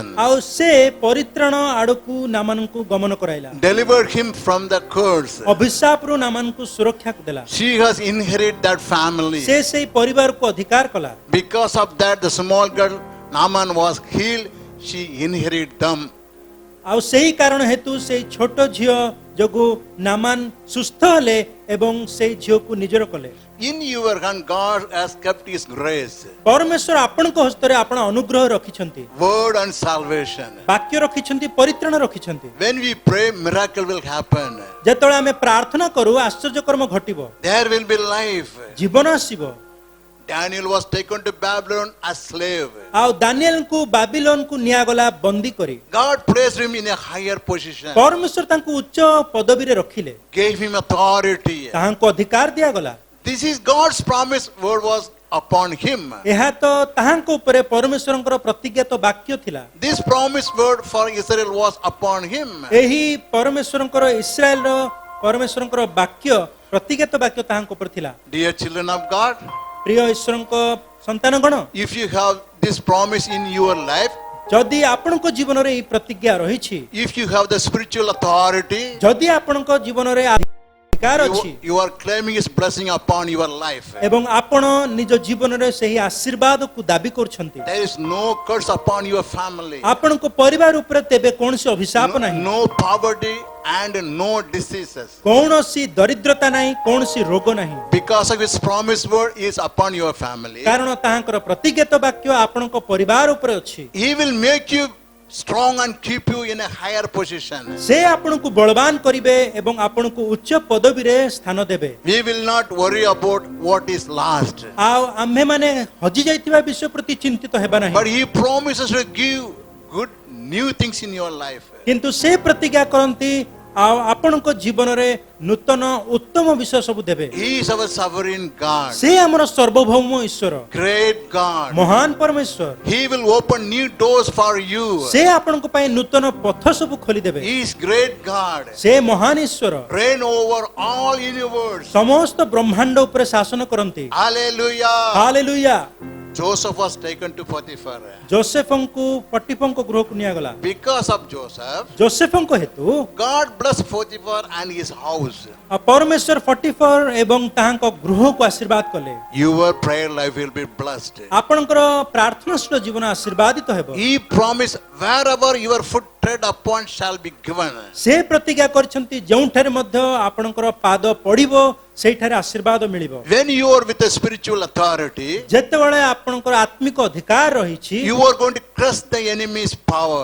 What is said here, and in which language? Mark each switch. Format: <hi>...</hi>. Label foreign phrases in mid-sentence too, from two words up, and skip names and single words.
<or>ଆଉ ସେ ପରିତ୍ରାଣ ଆଡକୁ ନାମାନଙ୍କୁ ଗମନ କରାଇଲା</or> <en>delivered him from the curse.</en> <or>ଅଭିଶାପରୁ ନାମାନଙ୍କୁ ସୁରକ୍ଷା ଦେଲା</or> <en>She has inherited that family.</en> <or>ସେ ସେଇ ପରିବାରକୁ ଅଧିକାର କଲା</or> <en>Because of that, the small girl Naaman was healed. She inherited them.</en> <or>ଆଉ ସେଇ କାରଣ ହେତୁ ସେଇ ଛୋଟ ଝିଅ ଯୋଗୁ ନାମାନ ସୁସ୍ଥ ହେଲେ ଏବଂ ସେଇ ଝିଅକୁ ନିଜର କଲେ</or> <en>In your hand, God has kept His grace,</en> <or>ପରମେଶ୍ୱର ଆପଣଙ୍କ ହସ୍ତରେ ଆପଣ ଅନୁଗ୍ରହ ରଖିଛନ୍ତି</or> <en>word and salvation.</en> <or>ବାକ୍ୟ ରଖିଛନ୍ତି ପରିତ୍ରାଣ ରଖିଛନ୍ତି</or> <en>When we pray, miracle will happen.</en> <or>ଯେତେବେଳେ ଆମେ ପ୍ରାର୍ଥନା କରୁ ଆଶ୍ଚର୍ଯ୍ୟକର୍ମ ଘଟିବ</or> <en>There will be life.</en> <or>ଜୀବନ ଆସିବ</or> <en>Daniel was taken to Babylon as slave.</en> <or>ଆଉ ଦାନିଏଲଙ୍କୁ ବାବିଲୋନକୁ ନିଆଗଲା ବନ୍ଦୀ କରି</or> <en>God placed him in a higher position,</en> <or>ପରମେଶ୍ୱର ତାଙ୍କୁ ଉଚ୍ଚ ପଦବୀରେ ରଖିଲେ</or> <en>gave him authority.</en> <or>ତାହାଙ୍କୁ ଅଧିକାର ଦିଆଗଲା</or> <en>This is God's promise. Word was upon him.</en> <or>ଏହା ତ ତାହାଙ୍କ ଉପରେ ପରମେଶ୍ୱରଙ୍କର ପ୍ରତିଜ୍ଞାତ ବାକ୍ୟ ଥିଲା</or> <en>This promised word for Israel was upon him.</en> <or>ଏହି ପରମେଶ୍ୱରଙ୍କର ଇସ୍ରାଏଲର ପରମେଶ୍ୱରଙ୍କର ବାକ୍ୟ ପ୍ରତିଜ୍ଞାତ ବାକ୍ୟ ତାହାଙ୍କ ଉପରେ ଥିଲା</or> <en>Dear children of God,</en> <or>ପ୍ରିୟ ଈଶ୍ୱରଙ୍କ ସନ୍ତାନଗଣ</or> <en>if you have this promise in your life,</en> <or>ଯଦି ଆପଣଙ୍କ ଜୀବନରେ ଏହି ପ୍ରତିଜ୍ଞା ରହିଛି</or> <en>if you have the spiritual authority,</en> <or>ଯଦି ଆପଣଙ୍କ ଜୀବନରେ ଅଧିକାର ଅଛି</or> <en>you are claiming His blessing upon your life.</en> <or>ଏବଂ ଆପଣ ନିଜ ଜୀବନରେ ସେହି ଆଶୀର୍ବାଦକୁ ଦାବି କରୁଛନ୍ତି</or> <en>There is no curse upon your family,</en> <or>ଆପଣଙ୍କ ପରିବାର ଉପରେ ତେବେ କୌଣସି ଅଭିଶାପ ନାହିଁ</or> <en>no poverty and no diseases.</en> <or>କୌଣସି ଦରିଦ୍ରତା ନାହିଁ କୌଣସି ରୋଗ ନାହିଁ</or> <en>Because of His promised word is upon your family.</en> <or>କାରଣ ତାହାଙ୍କର ପ୍ରତିଜ୍ଞାତ ବାକ୍ୟ ଆପଣଙ୍କ ପରିବାର ଉପରେ ଅଛି</or> <en>He will make you strong and keep you in a higher position.</en> <or>ସେ ଆପଣଙ୍କୁ ବଳବାନ କରିବେ ଏବଂ ଆପଣଙ୍କୁ ଉଚ୍ଚ ପଦବୀରେ ସ୍ଥାନ ଦେବେ</or> <en>We will not worry about what is lost,</en> <or>ଆଉ ଆମ୍ଭେମାନେ ହଜି ଯାଇଥିବା ବିଷୟ ପ୍ରତି ଚିନ୍ତିତ ହେବା ନାହିଁ</or> <en>but He promises to give good new things in your life.</en> <or>କିନ୍ତୁ ସେ ପ୍ରତିଜ୍ଞା କରନ୍ତି ଆଉ ଆପଣଙ୍କ ଜୀବନରେ ନୂତନ ଉତ୍ତମ ବିଷୟ ସବୁ ଦେବେ</or> <en>He is our sovereign God,</en> <or>ସେ ଆମର ସର୍ବଭୌମ ଈଶ୍ୱର</or> <en>great God.</en> <or>ମହାନ ପରମେଶ୍ୱର</or> <en>He will open new doors for you.</en> <or>ସେ ଆପଣଙ୍କ ପାଇଁ ନୂତନ ପଥ ସବୁ ଖୋଲିଦେବେ</or> <en>He is great God.</en> <or>ସେ ମହାନ ଈଶ୍ୱର</or> <en>Reign over all universe.</en> <or>ସମସ୍ତ ବ୍ରହ୍ମାଣ୍ଡ ଉପରେ ଶାସନ କରନ୍ତି</or> <en>Hallelujah.</en> <or>ହାଲେଲୁୟା</or> <en>Joseph was taken to Potiphar.</en> <or>ଯୋସେଫଙ୍କୁ ପଟିଫଙ୍କ ଗୃହକୁ ନିଆଗଲା</or> <en>Because of Joseph,</en> <or>ଯୋସେଫଙ୍କ ହେତୁ</or> <en>God blessed Potiphar and his house.</en> <or>ଆଉ ପରମେଶ୍ୱର ପଟିଫର ଏବଂ ତାହାଙ୍କ ଗୃହକୁ ଆଶୀର୍ବାଦ କଲେ</or> <en>Your prayer life will be blessed.</en> <or>ଆପଣଙ୍କର ପ୍ରାର୍ଥନାଶୀଳ ଜୀବନ ଆଶୀର୍ବାଦିତ ହେବ</or> <en>He promised wherever your foot tread upon shall be given.</en> <or>ସେ ପ୍ରତିଜ୍ଞା କରିଛନ୍ତି ଯେଉଁଠାରେ ମଧ୍ୟ ଆପଣଙ୍କର ପାଦ ପଡ଼ିବ ସେଇଠାରେ ଆଶୀର୍ବାଦ ମିଳିବ</or> <en>When you are with a spiritual authority,</en> <or>ଯେତେବେଳେ ଆପଣଙ୍କର ଆତ୍ମିକ ଅଧିକାର ରହିଛି</or> <en>you are going to crush the enemy's power.</en>